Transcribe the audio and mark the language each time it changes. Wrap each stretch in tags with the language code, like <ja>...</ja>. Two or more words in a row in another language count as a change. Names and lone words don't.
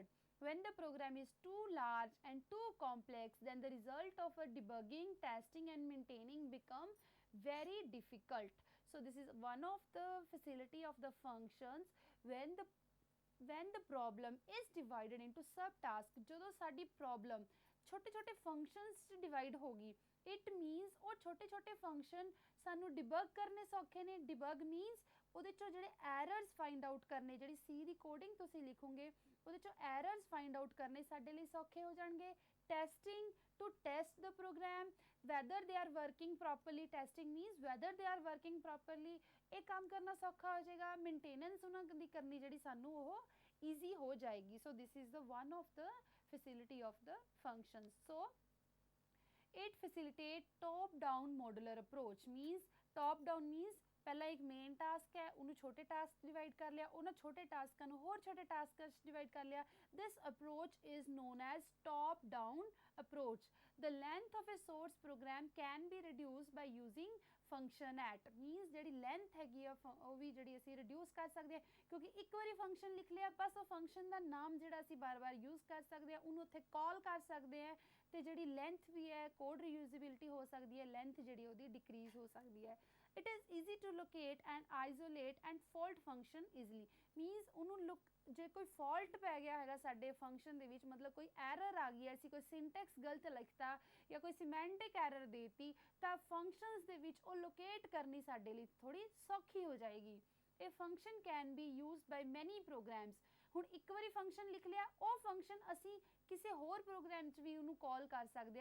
<en>When the program is too large and too complex, then the result of a debugging, testing and maintaining become very difficult. So this is one of the facility of the functions. When the problem is divided into subtasks,</en> <pa>ਜਦੋਂ ਸਾਡੀ problem ਛੋਟੇ ਛੋਟੇ functions ਚ divide ਹੋਗੀ,</pa> <en>it means</en> <pa>ਉਹ ਛੋਟੇ ਛੋਟੇ function ਸਾਨੂੰ debug ਕਰਨੇ ਸੌਖੇ ਨੇ.</pa> <en>debug means</en> <pa>ਉਹਦੇ ਚੋਂ ਜਿਹੜੇ errors</pa> <en>find out</en> <pa>ਕਰਨੇ, ਜਿਹੜੀ C ਦੀ coding ਤੁਸੀਂ ਲਿਖੋਗੇ ਉਹਦੇ ਚੋਂ errors</pa> <en>find out</en> <pa>ਕਰਨੇ ਸਾਡੇ ਲਈ ਸੌਖੇ ਹੋ ਜਾਣਗੇ.</pa> <en>testing, to test the program whether they are working properly. testing means whether they are working properly.</en> <pa>ਇਹ ਕੰਮ ਕਰਨਾ ਸੌਖਾ ਹੋ ਜਾਏਗਾ. ਮੇਨਟੇਨੈਂਸ ਉਹਨਾਂ ਦੀ ਕਰਨੀ ਜਿਹੜੀ ਸਾਨੂੰ ਉਹ easy ਹੋ ਜਾਏਗੀ.</pa> <en>so this is the one of the facility of the functions. so it facilitate top down modular approach. means top down means</en> <pa>ਪਹਿਲਾਂ ਇੱਕ</pa> <en>main task</en> <pa>ਹੈ, ਉਹਨੂੰ ਛੋਟੇ</pa> <en>task divide</en> <pa>ਕਰ ਲਿਆ, ਉਹਨਾਂ ਛੋਟੇ ਟਾਸਕਾਂ ਨੂੰ ਹੋਰ ਛੋਟੇ ਟਾਸਕਾਂ 'ਚ ਡਿਵਾਈਡ ਕਰ ਲਿਆ.</pa> <en>this approach is known as top down approach. the length of a source program can be reduced by using function at.</en> <pa>means ਜਿਹੜੀ ਲੈਂਥ ਹੈਗੀ ਆ ਉਹ ਵੀ ਜਿਹੜੀ ਅਸੀਂ ਰਿਡਿਊਸ ਕਰ ਸਕਦੇ ਹਾਂ, ਕਿਉਂਕਿ ਇੱਕ ਵਾਰੀ ਫੰਕਸ਼ਨ ਲਿਖ ਲਿਆ ਬਸ ਉਹ ਫੰਕਸ਼ਨ ਦਾ ਨਾਮ ਜਿਹੜਾ ਅਸੀਂ ਬਾਰ-ਬਾਰ ਯੂਜ਼ ਕਰ ਸਕਦੇ ਹਾਂ, ਉਹਨੂੰ ਉੱਥੇ ਕਾਲ ਕਰ ਸਕਦੇ ਹਾਂ, ਤੇ ਜਿਹੜੀ ਲੈਂਥ ਵੀ ਹੈ</pa> <en>code reusability</en> <pa>ਹੋ ਸਕਦੀ ਹੈ, ਲੈਂਥ ਜਿਹੜੀ ਉਹਦੀ ਡਿਕਰੀਜ਼ ਹੋ ਸਕਦੀ ਹੈ.</pa> <en>it is easy to locate and isolate and fault function easily.</en> <pa>means ਉਹਨੂੰ ਜੇ ਕੋਈ ਫਾਲਟ ਪੈ ਗਿਆ ਹੈਗਾ ਸਾਡੇ ਫੰਕਸ਼ਨ ਦੇ ਵਿੱਚ, ਮਤਲਬ ਕੋਈ ਐਰਰ ਆ ਗਈ, ਅਸੀਂ ਕੋਈ ਸਿੰਟੈਕਸ ਗਲਤ ਲਿਖਤਾ ਜਾਂ ਕੋਈ</pa> <en>semantic error</en> <pa>ਦੇਤੀ, ਤਾਂ ਫੰਕਸ਼ਨਸ ਦੇ ਵਿੱਚ ਉਹ ਲੋਕੇਟ ਕਰਨੀ ਸਾਡੇ ਲਈ ਥੋੜੀ ਸੌਖੀ ਹੋ ਜਾਏਗੀ. ਇਹ</pa> <en>function can be used by many programs.</en> <pa>ਹੁਣ ਇੱਕ ਵਾਰੀ ਫੰਕਸ਼ਨ ਲਿਖ ਲਿਆ, ਉਹ ਫੰਕਸ਼ਨ ਅਸੀਂ ਕਿਸੇ ਹੋਰ ਪ੍ਰੋਗਰਾਮ 'ਚ ਵੀ ਉਹਨੂੰ ਕਾਲ ਕਰ ਸਕਦੇ ਹਾਂ.</pa>